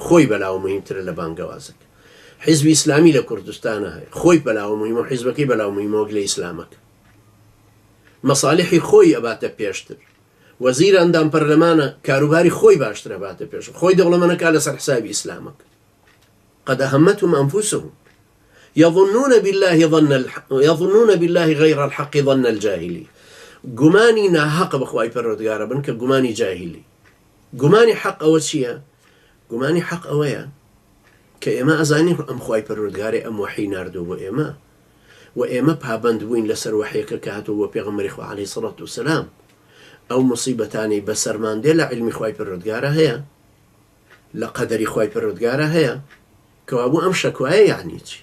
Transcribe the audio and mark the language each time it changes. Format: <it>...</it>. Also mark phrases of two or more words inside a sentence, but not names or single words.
<ckb>خۆی بەلاوە مهمترە لە بانگەوازەکە حیزبی ئیسلامی لە کوردستانە هەیە خۆی بەلاوە مهمە و حیزبەکەی بەلاوە مهمەوەک لە ئیسلامەکە مەساڵحی خۆی ئەباتە پێشتر وەزیر ئەندام پەرلەمانە کاروباری خۆی باشتر ئەباتە پێش خۆی دەوڵەمەندەکە لەسەر حسابی ئیسلامەکە</ckb> <ar>قەد ئەهەمەتهم ئەنفوسهم يظنون بالله غير الحق ظن الجاهلي</ar> <ckb>گومانی ناحق بەخوای پەروەردگارە بن کە گومانی جاهلی گومانی حق ئەوە چییە؟ گومانی حق ئەوەیە کە ئێمە ئەزانین ئەم خوای پەروەردگارێ ئەم وەحی ناردووە بۆ ئێمە و ئێمە پابەند بووین لەسەر وەحیەکە کە هاتووە بۆ پێغەمبەری خوا</ckb> <ar>عەلەیهی سەڵات وسەلام</ar> <ckb>ئەو موسیبەتانەی بەسەرمان دێ لە عیلمی خوای پەروەردگارە هەیە لە قەدەری خوای پەروەردگارە هەیە کەوابوو ئەم شەکوایە یعنی چی؟</ckb>